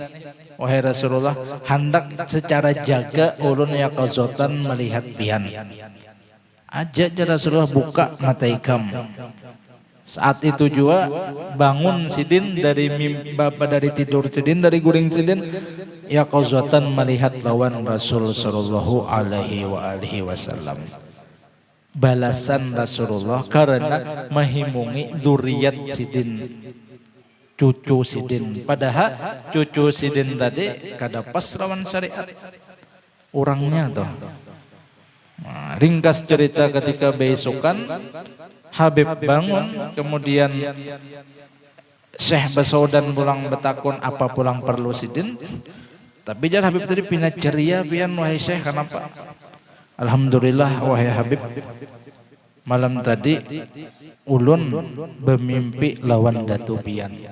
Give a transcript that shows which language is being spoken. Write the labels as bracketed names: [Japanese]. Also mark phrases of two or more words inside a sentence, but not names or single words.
[Banjar] Wahai Rasulullah, hendak secara jaga ulun ya qazotan melihat pian. Aja Rasulullah buka mata ikam. Saat itu juga bangun sidin dari bapak dari tidur sidin dari guring sidin ya qazotan melihat lawan Rasul [Arabic] صلى الله عليه وسلم. [Banjar] Balasan Rasulullah karena menghimungi zuriat sidin cucu sidin padahal cucu sidin tadi kada pas lawan syariat orangnya tuh. Nah, ringkas cerita ketika besokan Habib bangun kemudian Syekh Basaudan pulang betakun apa pulang perlu sidin tapi jar Habib tadi pina ceria pian wahai Syekh kenapa alhamdulillah wahai Habib malam tadi ulun bermimpi lawan datu pian